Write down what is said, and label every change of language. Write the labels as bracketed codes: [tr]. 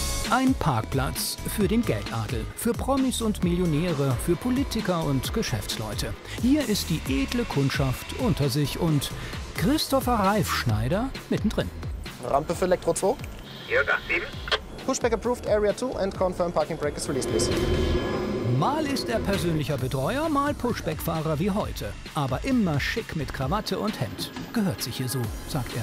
[de] Ein Parkplatz für den Geldadel, für Promis und Millionäre, für Politiker und Geschäftsleute. Hier ist die edle Kundschaft unter sich und Christopher Reifschneider mittendrin. Rampe für Elektrozug. Jürgen 7. [en] Pushback approved, Area 2 and confirm parking brake is released, please. [de] Mal ist er persönlicher Betreuer, mal Pushback-Fahrer wie heute. Aber immer schick mit Krawatte und Hemd. Gehört sich hier so, sagt er.